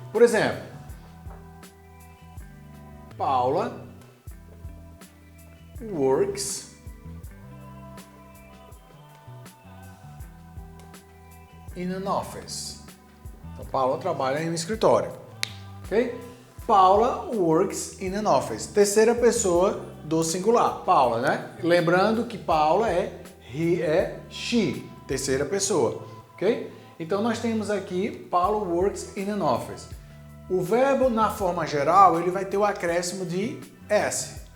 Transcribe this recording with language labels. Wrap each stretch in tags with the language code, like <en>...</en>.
<pt>Por exemplo,</pt> <en>Paula works in an office.</en> <pt>Então, Paula trabalha em um escritório. Ok?</pt> <en>Paula works in an office.</en> <pt>Terceira pessoa do singular. Paula, né? Lembrando que Paula é he, é she. Terceira pessoa. Ok? Então, nós temos aqui</pt> <en>Paula works in an office.</en> <pt>O verbo, na forma geral, ele vai ter o acréscimo de S.</pt>